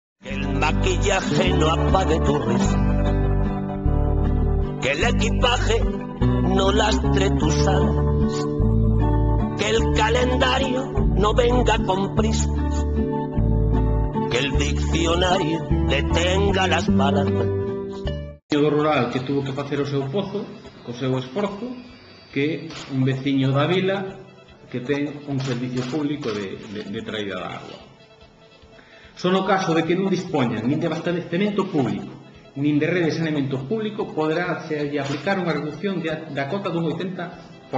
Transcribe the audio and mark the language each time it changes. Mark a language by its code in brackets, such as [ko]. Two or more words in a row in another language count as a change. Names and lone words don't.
[es] El maquillaje no apague tu risa, que el equipaje no lastre tus alas, que el calendario no venga con prisas, que el diccionario detenga las palabras. [gl] Do rural que tuvo que facer o seu pozo co seu esforzo que un veciño da vila que ten un servicio público de traída de agua. Só no caso de que non dispoñan nin de abastecemento público nin de rede de saneamento público poderá se aplicar unha reducción da cota dun 80%.